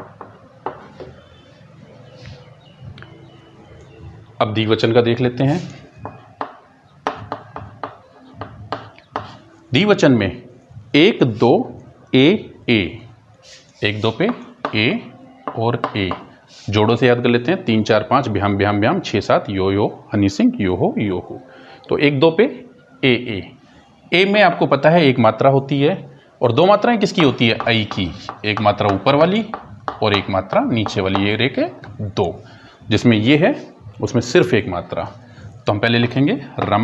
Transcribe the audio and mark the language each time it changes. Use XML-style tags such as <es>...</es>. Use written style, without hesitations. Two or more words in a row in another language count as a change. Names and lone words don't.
<hi>अब द्विवचन का देख लेते हैं। द्विवचन में 1 2 ए ए, 1 2 पे ए और ए, जोड़ों से याद कर लेते हैं। 3 4 5 भ्याम भ्याम भ्याम, 6 7 यो यो हनी सिंह यो हो। तो 1 2 पे ए ए में आपको पता है एक मात्रा होती है, और 2 मात्राएं किसकी होती है? आई की। एक मात्रा ऊपर वाली और एक मात्रा नीचे वाली, ये रेख है 2। जिसमें ये है उसमें सिर्फ एक मात्रा, तो हम पहले लिखेंगे रमा।</hi>